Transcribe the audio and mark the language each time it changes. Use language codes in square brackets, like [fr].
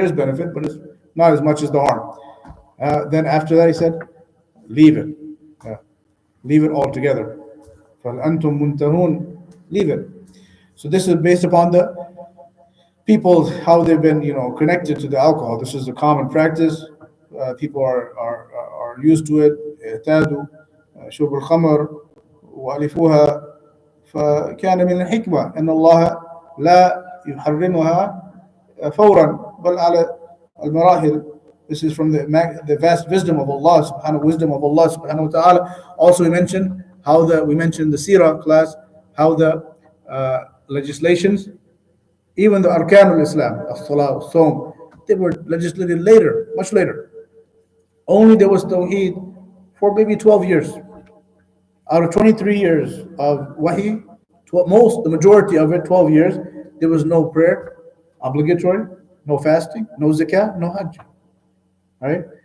[en] There's benefit, but it's not as much as the harm. Then after that He said, leave it. Leave it altogether. [ar] فَأَنْتُمْ مُنْتَهُونَ. [en] Leave it. So this is based upon the people, how they've been, connected to the alcohol. This is a common practice. People are used to it. [ar] اعتادوا شرب الخمر وألفوها فكان من الحكمة أن الله لا يحرمها فورا بل على المراحل. [en] This is from the vast wisdom of Allah subhanahu wa ta'ala. Also we mentioned we mentioned the seerah class, how the legislations, even the arkan al-Islam, as-salah, as-sawm, they were legislated later, much later. Only there was tawheed for maybe 12 years. Out of 23 years of wahi, the majority of it, 12 years, there was no prayer, obligatory, no fasting, no zakah, no hajj. Right?